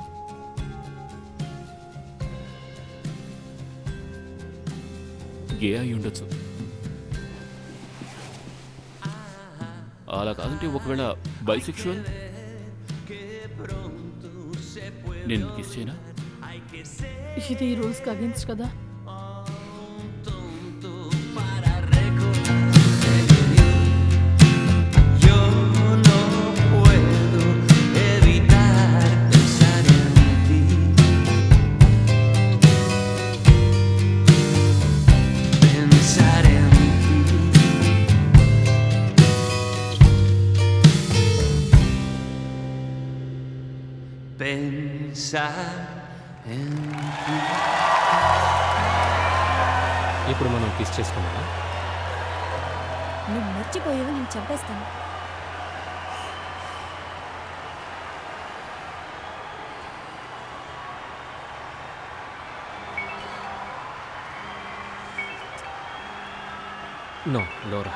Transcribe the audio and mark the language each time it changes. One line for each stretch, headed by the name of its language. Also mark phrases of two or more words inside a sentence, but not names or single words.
Telugu: గే అయి ఉండొచ్చు. అలా కాదంటే ఒకవేళ బైసెక్షువల్. నేను కిస్ చేయనా? ఇది రూల్స్కి అగేన్స్ట్ కదా.
Spanish: Para recordar. Yo no puedo evitar pensar en ti. Pensar en ti. Pensar en ti.
Telugu: ఇప్పుడు మనం కిస్ చేసుకున్నామా? నువ్వు మర్చిపోయావు, నేను చంపేస్తాను. నో లోరా.